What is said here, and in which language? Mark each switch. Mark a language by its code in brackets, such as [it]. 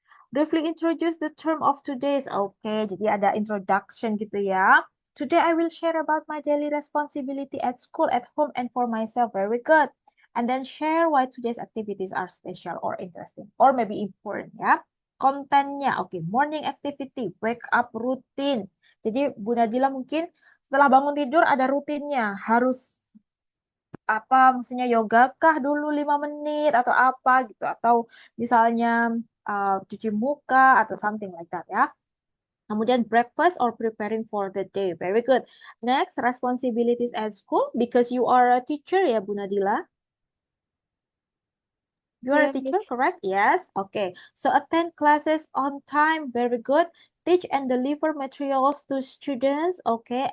[en] Briefly introduce the term of today's. [id] Oke, jadi ada introduction gitu ya. [en] Today I will share about my daily responsibility at school, at home, and for myself. Very good. And then share why today's activities are special or interesting or maybe important ya. Kontennya, oke, morning activity, wake up routine. [id] Jadi Bu Nadila mungkin setelah bangun tidur ada rutinnya, harus apa maksudnya yoga kah dulu 5 menit atau apa gitu atau misalnya cuci muka atau [en] something like that [id] ya. [en] Kemudian breakfast or preparing for the day. Very good. Next, responsibilities at school because you are a teacher ya Bu Nadila. You are a teacher, Miss. correct? Yes. Okay. So attend classes on time. Very good. Teach and deliver materials to students. Okay.